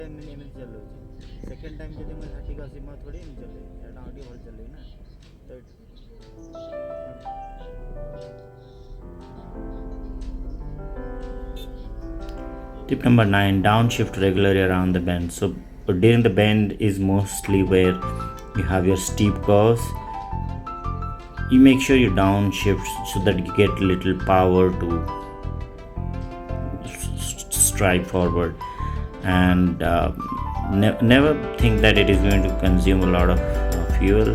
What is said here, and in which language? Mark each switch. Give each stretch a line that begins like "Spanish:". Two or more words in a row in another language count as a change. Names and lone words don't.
Odia: ଏମିତି ଚଲାଉଛି।
English: second time
Odia: ଯଦି ମୁଁ 30 କୁ ଆସିବି ମୁଁ ଥୋଡ଼ି ଏମିତି ଚଲେଇବି, ଏଇଟା ଆଉ ଟିକେ ଭଲ ଚଲେଇବି ନା।
English: Tip number 9, downshift regularly around the bend. So during the bend is mostly where you have your steep curves. You make sure you downshift so that you get little power to stride forward, and never think that it is going to consume a lot of fuel.